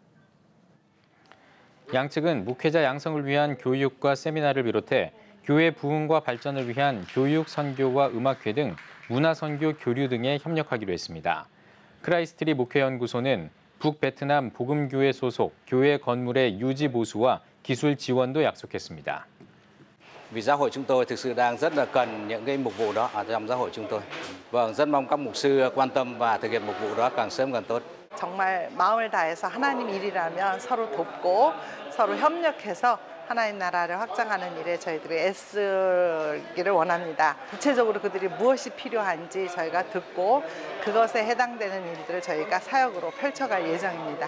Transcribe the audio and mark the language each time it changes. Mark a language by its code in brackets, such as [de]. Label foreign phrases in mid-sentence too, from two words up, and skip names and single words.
[ko] 양측은 목회자 양성을 위한 교육과 세미나를 비롯해 교회 부흥과 발전을 위한 교육, 선교와 음악회 등 문화선교 교류 등에 협력하기로 했습니다. 크라이스트리 목회연구소는 북베트남 복음교회 소속 교회 건물의 유지 보수와 기술 지원도 약속했습니다. [vi] Vì giáo hội chúng tôi thực sự đang rất là cần những cái mục vụ đó ở trong giáo hội chúng tôi. Vâng, rất mong các mục sư quan tâm và thực hiện mục vụ đó càng sớm càng tốt. [ko] 정말 마음을 다해서 하나님 일이라면 서로 돕고 서로 협력해서 하나님 나라를 확장하는 일에 저희들이 애쓰기를 원합니다. 구체적으로 그들이 무엇이 필요한지 저희가 듣고 그것에 해당되는 일들을 저희가 사역으로 펼쳐갈 예정입니다.